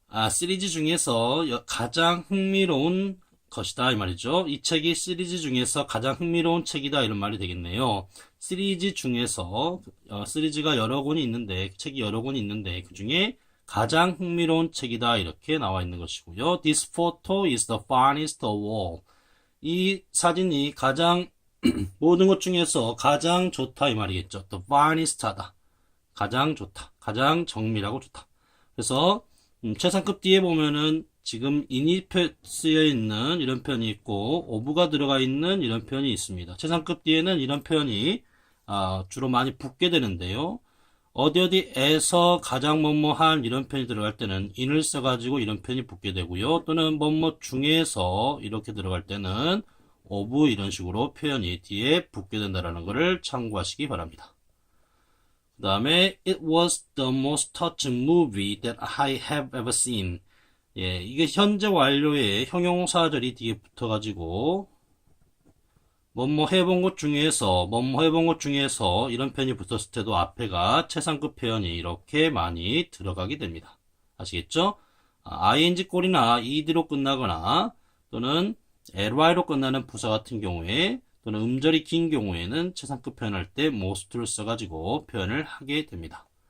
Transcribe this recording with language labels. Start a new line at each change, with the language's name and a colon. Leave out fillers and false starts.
Korean: 시리즈 중에서 가장 흥미로운 것이다 이 말이죠. 이 책이 시리즈 중에서 가장 흥미로운 책이다 이런 말이 되겠네요. 시리즈 중에서 시리즈가 여러 권이 있는데 책이 여러 권이 있는데 그 중에 가장 흥미로운 책이다 이렇게 나와 있는 것이고요.
English: This photo is the finest of all.
Korean: 이 사진이 가장 모든 것 중에서 가장 좋다 이 말이겠죠.
English: The finest
Korean: 하다. 가장 좋다. 가장 정밀하고 좋다. 그래서 최상급 뒤에 보면은 지금 in이 쓰여 있는 이런 표현이 있고 of가 들어가 있는 이런 표현이 있습니다. 최상급 뒤에는 이런 표현이 주로 많이 붙게 되는데요. 어디에서 가장 뭐뭐한 이런 표현이 들어갈 때는 in을 써가지고 이런 표현이 붙게 되고요. 또는 뭐뭐 중에서 이렇게 들어갈 때는 of 이런 식으로 표현이 뒤에 붙게 된다는 것을 참고하시기 바랍니다. 그 다음에
English: It was the most touching movie that I have ever seen.
Korean: 예, 이게 현재 완료의 형용사절이 뒤에 붙어가지고 뭐뭐 해본 것 중에서 이런 표현이 붙었을 때도 앞에가 최상급 표현이 이렇게 많이 들어가게 됩니다. 아시겠죠? ing 꼴이나 ed로 끝나거나 또는 ly로 끝나는 부사 같은 경우에 또는 음절이 긴 경우에는 최상급 표현할 때 most를 써가지고 표현을 하게 됩니다.